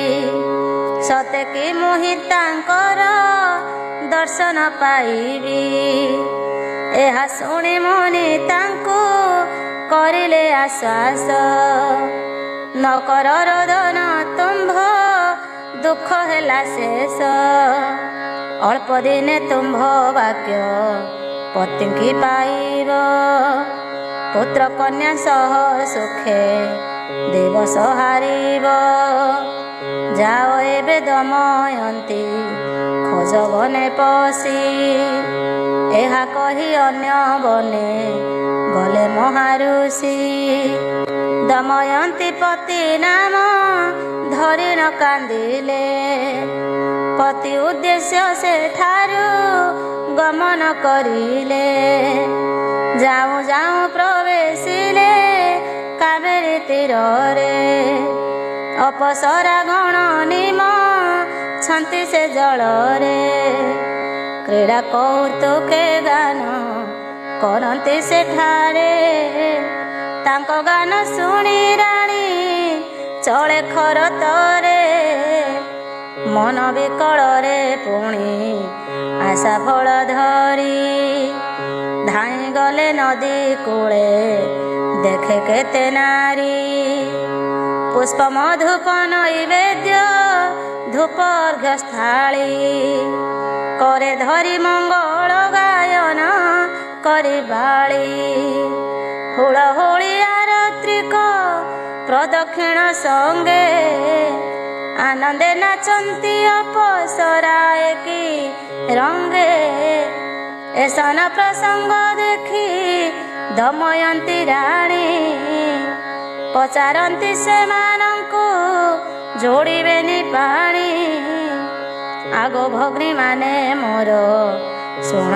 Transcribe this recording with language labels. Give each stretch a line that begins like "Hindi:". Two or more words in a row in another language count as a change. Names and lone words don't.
Odia: ସତେ କି ମୁହି ତାଙ୍କର ଦର୍ଶନ ପାଇବି ଏହା ଶୁଣି ମୁନି ତାଙ୍କୁ କରିଲେ ଆଶ୍ୱାସ ନ କର ରୋଦନ ତୁମ୍ଭ ଦୁଖ ହେଲା ଶେଷ ଅଳ୍ପ ଦିନେ ତୁମ୍ଭ ବାକ୍ୟ ପତିଙ୍କି ପାଇବ ପୁତ୍ର କନ୍ୟା ସହ ସୁଖେ ଦିବସ ହାରିବ ଯାଅ ଏବେ ଦମୟନ୍ତୀ ଖୋଜ ବନେ ପଶି ଏହା କହି ଅନ୍ୟ ବନେ ଗଲେ ମହାରୁଷି ଦମୟନ୍ତୀ ପତି ନାମ ଧରି ନ କାନ୍ଦିଲେ ପତି ଉଦ୍ଦେଶ୍ୟ ସେ ଠାରୁ ଗମନ କରିଲେ ଯାଉଁ ଯାଉଁ ପ୍ରବେଶିଲେ କାବେରୀ ତୀରେ ଅପସରା ଗଣ ନିମ ଛନ୍ତି ସେ ଜଳରେ କ୍ରୀଡ଼ା କୌତୁକେ ଗାନ କରତୀ ସେଠାରେ ତାଙ୍କୋ ଗାନ ଶୁଣି ରାଣୀ ଚଳେ ଖରତରେ ମନ ବିକଳରେ ପୁଣି ଆଶା ଫଳ ଧରି ଧାଇ ଗଲେ ନଦୀ କୂଳେ ଦେଖେ କେତେ ନାରୀ ପୁଷ୍ପ ମଧୁପ ନୈବେଦ୍ୟ ଧୂପ ଅର୍ଘ୍ୟ ସ୍ଥାଳୀ କରେ ଧରି ମଙ୍ଗଳ ଗାୟନ କରି ବାଳୀ ହୁଳହୁଳି ଆରତ୍ରିକ ପ୍ରଦକ୍ଷିଣ ସଙ୍ଗେ ଆନନ୍ଦେ ନାଚନ୍ତି ଅପସରା ଏକି ରଙ୍ଗେ ଏସନ ପ୍ରସଙ୍ଗ ଦେଖି ଦମୟନ୍ତୀ ରାଣୀ ପଚାରତି ସେମାନଙ୍କୁ ଯୋଡ଼ିବେନି ପାଣି ଆଗୋ ଭଗ୍ନୀ ମାନେ ମୋର ଶୁଣ